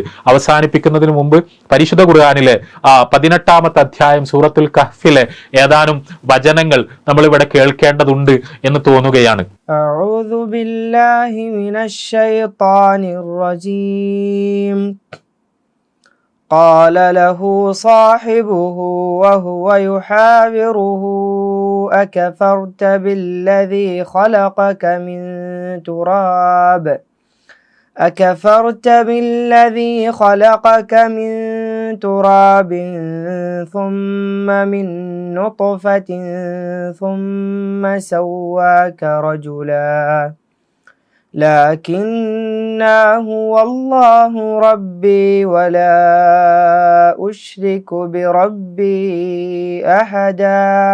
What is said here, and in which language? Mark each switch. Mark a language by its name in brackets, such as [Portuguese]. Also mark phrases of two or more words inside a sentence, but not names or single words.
[Malayalam] അവസാനിപ്പിക്കുന്നതിന് മുമ്പ് പരിശുദ്ധ ഖുർആനിലെ 18-ാമത്തെ അധ്യായം സൂറത്തുൽ കഹ്ഫിലെ ഏതാനും വചനങ്ങൾ നമ്മൾ ഇവിടെ കേൾക്കേണ്ടതുണ്ട് എന്ന് തോന്നുകയാണ്. [Arabic] أعوذ بالله من الشيطان الرجيم. قال له صاحبه وهو يحاوره أكفرت بالذي خلقك من تراب ثم من نطفة ثم سواك رجلا لكنّا هو الله ربي ولا أشرك بربي أحدا